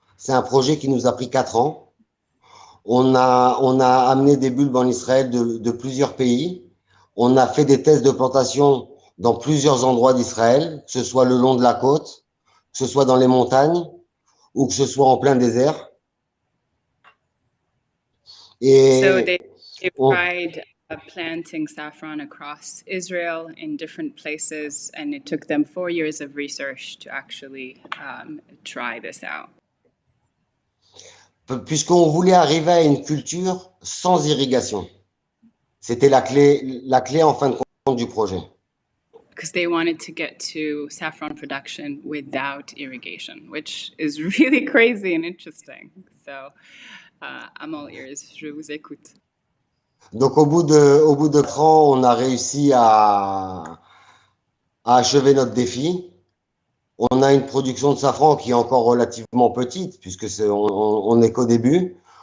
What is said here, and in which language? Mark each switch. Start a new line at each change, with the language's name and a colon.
French: C'est un projet qui nous a pris 4 ans. On a amené des bulbes en Israël de plusieurs pays. On a fait des tests de plantation dans plusieurs endroits d'Israël, que ce soit le long de la côte, que ce soit dans les montagnes ou que ce soit en plein désert.
English: So they tried planting saffron across Israel in different places, and it took them 4 years of research to actually try this out.
French: Puisqu'on voulait arriver à une culture sans irrigation. C'était la clé en fin de compte du projet.
English: Because they wanted to get to saffron production without irrigation, which is really crazy and interesting. So I'm all ears.
French: Je vous écoute. Donc au bout de 4 ans, on a réussi à achever notre défi. On a une production de safran qui est encore relativement petite, puisque on n'est qu'au début.